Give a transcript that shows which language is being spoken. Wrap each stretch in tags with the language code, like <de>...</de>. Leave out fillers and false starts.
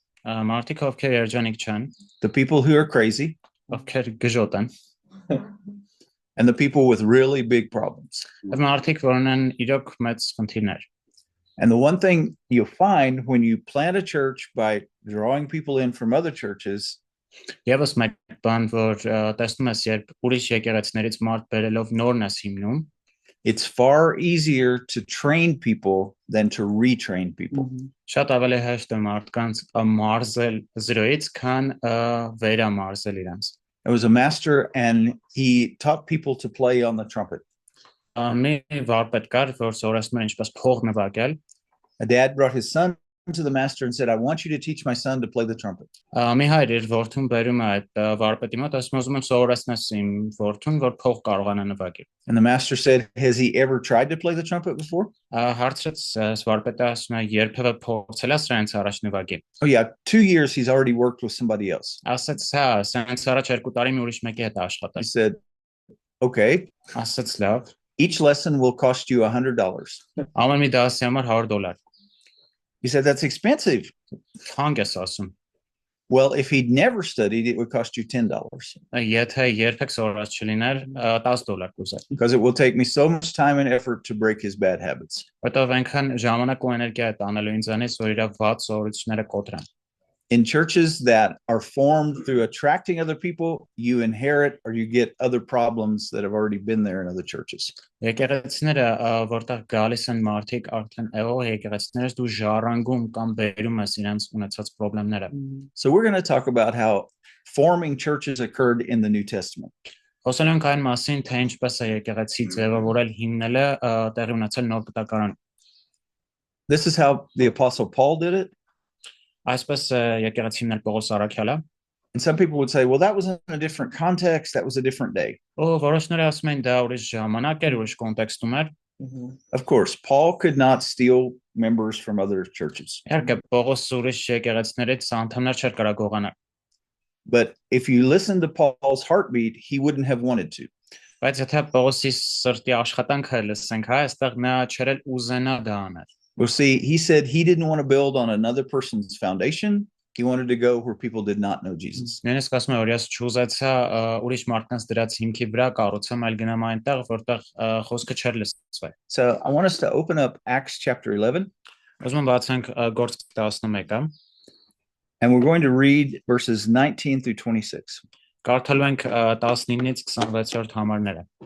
<hy>Մարդիկ ովքեր երջանիկ չեն,</hy> <en>the people who are crazy,</en> <hy>ովքեր գժոտ են,</hy> <en>and the people with really big problems.</en> <hy>Մարդիկ որ ունեն իրոք մեծ խնդիրներ։</hy> <en>And the one thing you'll find when you plant a church by drawing people in from other churches,</en> <hy>Եվս մեկ բան, որ տեսնում ես, երբ ուրիշ եկեղեցիներից մարդ բերելով նորն ես հիմնում,</hy> <en>it's far easier to train people than to retrain people.</en> <hy>Շատ ավելի հեշտ է մարդկանց մարզել զրոյից, քան վերամարզել իրենց։</hy> <en>There was a master and he taught people to play on the trumpet.</en> <hy>Մի վարպետ կար, որ սովորեցնում էր ինչպես փող նվագել։</hy> <en>A dad brought his son to the master and said, I want you to teach my son to play the trumpet.</en> <hy>Մի հայր իր որդուն բերում է այդ վարպետի մոտ, ասում ուզում եմ սովորեցնես իմ որդուն, որ փող կարողանա նվագել։</hy> <en>And the master said, has he ever tried to play the trumpet before?</en> <hy>Հարցրեց վարպետը, ասում է, երբևէ փորձել ես սրանց առաջ նվագել։</hy> <en>Oh yeah, 2 years he's already worked with somebody else.</en> <hy>Ասաց, հա, սրանց առաջ 2 տարի մի ուրիշ մեկի հետ աշխատել։</hy> <en>He said, okay.</en> <hy>Ասաց, լավ։</hy> <en>Each lesson will cost you $100.</en> <hy>Ամեն մի դասի համար $100։</hy> <en>He said, that's expensive.</en> <hy>Քան ես ասում։</hy> <en>Well, if he'd never studied, it would cost you $10.</en> <hy>Եթե երբեք սովորած չլիներ, $10 կուզեր։</hy> <en>Because it will take me so much time and effort to break his bad habits.</en> <hy>Որտեղ այնքան ժամանակ ու էներգիա է տանելու ինձանից, որ իր վատ սովորությունները կոտրեմ։</hy> <en>In churches that are formed through attracting other people, you inherit or you get other problems that have already been there in other churches.</en> <hy>Եկեղեցիները որտեղ գալիս են մարդիկ արդեն եղող եկեղեցիներից դու ժառանգում կամ բերում ես իրենց ունեցած խնդիրները։</hy> <en>So we're going to talk about how forming churches occurred in the New Testament.</en> <hy>Խոսել ենք այն մասին, թե ինչպես է եկեղեցի ձևավորել հիմնելը տեղի ունեցել նոր կտակարան։</hy> <en>This is how the Apostle Paul did it.</en> <hy>Այսպես եկեղեցի հիմնել Պողոս Առաքյալը։</hy> <en>And some people would say, well, that was in a different context. That was a different day.</en> <hy>Որոշները ասում են դա ուրիշ ժամանակ էր, ուրիշ կոնտեքստում էր։</hy> <en>Of course, Paul could not steal members from other churches.</en> <hy>Իհարկե Պողոս ուրիշ եկեղեցիներից անդամներ չէր կարող գողանալ։</hy> <en>But if you listen to Paul's heartbeat, he wouldn't have wanted to.</en> <hy>Բայց եթե Պողոսի սրտի աշխատանքը լսենք, հա, այստեղ նա չէր ուզենա դա անել։</hy> <en>Well, see, he said he didn't want to build on another person's foundation. He wanted to go where people did not know Jesus.</en> <hy>Նույնիսկ ասում է, որ ես չուզեցա ուրիշ մարդկանց դրած հիմքի վրա կառուցեմ, այլ գնամ այնտեղ, որտեղ խոսքը չէր լսվել։</hy> <en>So I want us to open up Acts chapter 11.</en> <hy>Ուզում եմ բացենք Գործք 11-ը։</hy> <en>And we're going to read verses 19 through 26.</en> <hy>Կարդալու ենք 19-ից 26-րդ համարները։</hy>